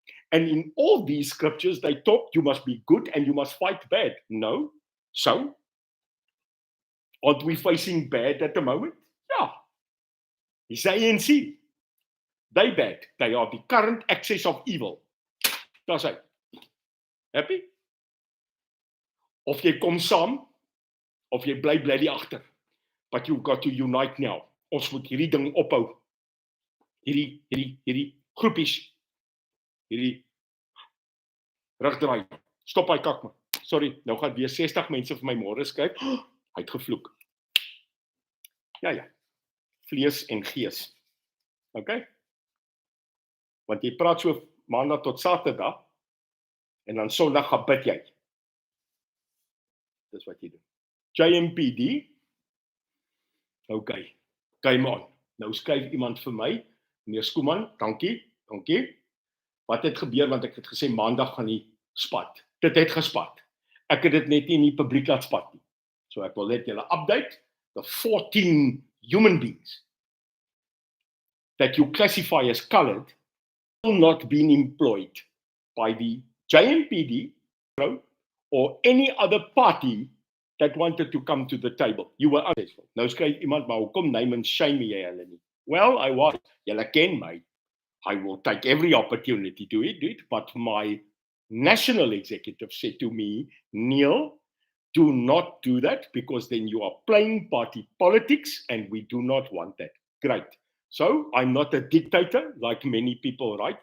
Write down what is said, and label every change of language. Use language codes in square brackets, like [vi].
[en] And in all these scriptures, they talk you must be good and you must fight bad. No? So? Aren't we facing bad at the moment? Yeah. It's ANC. They bad. They are the current axis of evil. That's it. Happy? [af] Of jy kom saam, of jy bly die agter. [en] But you've got to unite now. [af] Ons moet hierdie ding ophou. Hierdie groepies. Hierdie rugdraai. Stop hy kak man. Sorry, nou gaan weer 60 mense vir my môre skryf. Hy het gevloek. Ja. Vlees en gees. Okay? Want jy praat so maandag tot Saterdag en dan Sondag gaan bid jy. Dis wat jy doen. JMPD. Okay. [en] Come on. [af] Nou skryf iemand vir my, meneer Skooman, dankie. Wat het gebeur want ek het gesê maandag gaan die spat. Dit het gespat. Ek het dit net nie in die publiek laat spat nie. So ek wil net julle [en] update the 14 human beings that you classify as colored will not be employed by the JMPD or any other party that wanted to come to the table. You were unsuccessful. [af] Nou skryf iemand, maar hoekom [en] name and shame [af] jy hulle nie? [en] Well, I was. [af] Julle ken my. [en] I will take every opportunity to do it, but my national executive said to me, Neil, do not do that because then you are playing party politics and we do not want that. Great. So, I'm not a dictator like many people, right?